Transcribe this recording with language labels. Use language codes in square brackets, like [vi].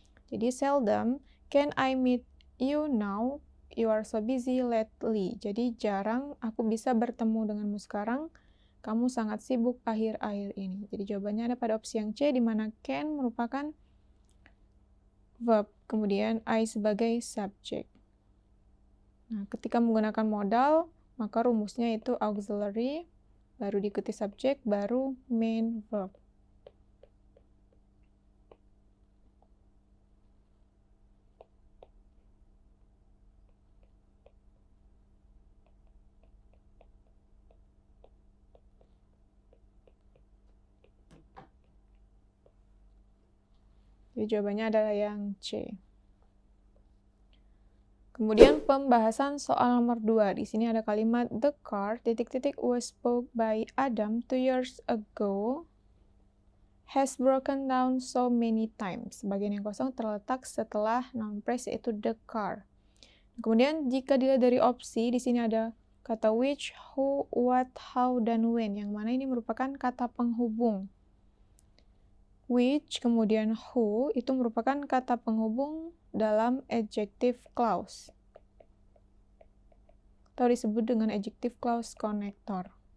[en] Jadi seldom can I meet you now, you are so busy lately. [id] Jadi jarang aku bisa bertemu denganmu sekarang, kamu sangat sibuk akhir-akhir ini. Jadi jawabannya ada pada opsi yang C, di mana can merupakan verb, kemudian I sebagai subjek. Nah, ketika menggunakan modal, maka rumusnya itu auxiliary, baru diikuti subjek, baru main verb. Jadi jawabannya adalah yang C. Kemudian pembahasan soal nomor 2. Di sini ada kalimat [en] the car was bought by Adam 2 years ago has broken down so many times. [id] Bagian yang kosong terletak setelah noun phrase yaitu the car. Kemudian jika dilihat dari opsi, di sini ada kata which, who, what, how, dan when, yang mana ini merupakan kata penghubung. Which, kemudian who, itu merupakan kata penghubung dalam adjective clause, atau disebut dengan adjective clause connector.